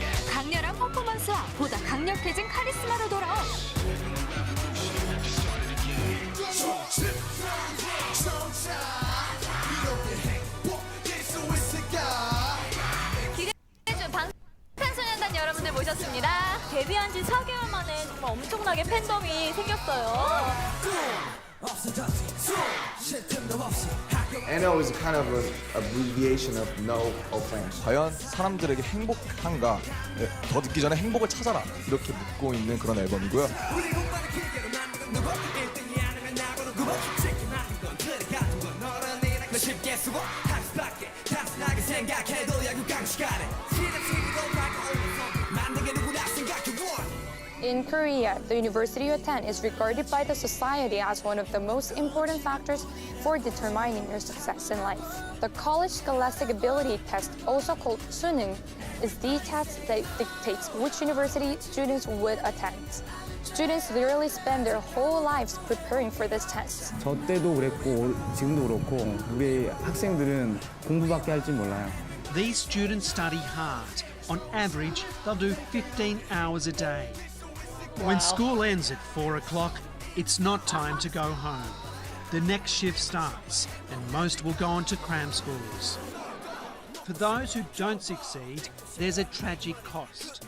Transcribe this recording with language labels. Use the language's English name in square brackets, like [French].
[Korean] 강렬한 퍼포먼스와 보다 강력해진 카리스마로 돌아온 기대해준 방탄소년단 여러분들 모셨습니다. 데뷔한 지 4개월 만에 정말 엄청나게 팬덤이 생겼어요. [English] NO is kind of an abbreviation of no offense. [Korean] 과연 사람들에게 행복한가? 더 듣기 전에 행복을 찾아라. 이렇게 묻고 있는 그런 앨범이고요. [English] In Korea, the university you attend is regarded by the society as one of the most important factors for determining your success in life. The College Scholastic Ability Test, also called suneung, is the test that dictates which university students would attend. Students literally spend their whole lives preparing for this test. [Korean] 저 때도 그랬고 지금도 그렇고 우리 학생들은 공부밖에 할 줄 몰라요. [English] These students study hard. On average, they'll do 15 hours a day. When school ends at 4 o'clock, it's not time to go home. The next shift starts, and most will go on to cram schools. For those who don't succeed, there's a tragic cost.